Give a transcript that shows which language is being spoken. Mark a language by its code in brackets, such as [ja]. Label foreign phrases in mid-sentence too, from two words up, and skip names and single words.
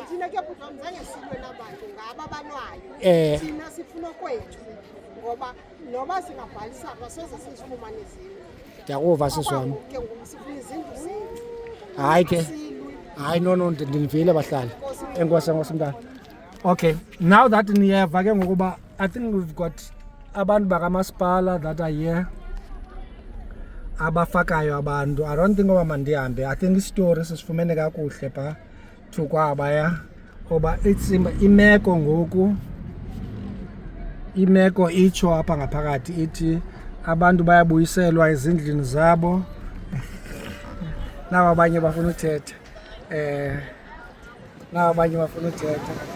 [xh] Thina ke butho mzange silwe nabantu ngaba banwayo. Thina sifuna kwethu ngoba noba singabhalisa asoze sizifumane izindlu. Ndiyakuva sisiwami. Ke ngoku sifuna izindlu zethu. Hayi ke. Hayi no ndinivile bahlali. Enkosi mntana. [en] Okay, now that [xh] niyeva ke ngokuba [en] I think we've got [xh] abantu bakamasipala [en] that are here [xh] abafakayo abantu. [en] I don't think [xh] oba mandihambe. [en] I think [xh] istory sisifumene kakuhle pha thukwaba ya oba it's imeko ngoku imeko itsho apha ngaphakathi ithi abantu bayabuyiselwa ezindlini zabo. Nawa abanye bafuna uthetha. Nawa abanye bafuna uthetha.